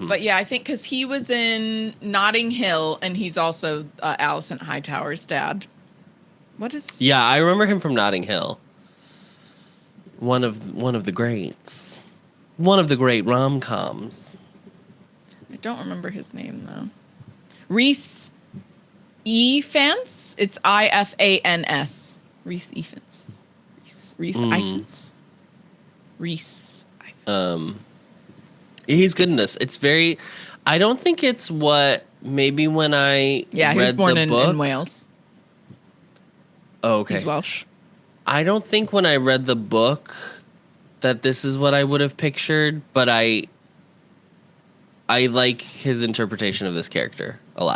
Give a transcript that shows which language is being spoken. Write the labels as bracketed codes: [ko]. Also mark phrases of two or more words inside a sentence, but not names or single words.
[en] But yeah, I think because he was in Notting Hill, and he's also Alison Hightower's dad. What is? Yeah, I remember him from Notting Hill. One of the greats. One of the great rom-coms. I don't remember his name, though. Rhys Ifans? It's Ifans. Rhys Ifans. Rhys Ifans. Rhys Ifans. He's good in this. It's very... I don't think it's what... Maybe when I read the book... Yeah, he was born in Wales. Oh, okay. He's Welsh. I don't think when I read the book that this is what I would have pictured, but I like his interpretation of this character a lot.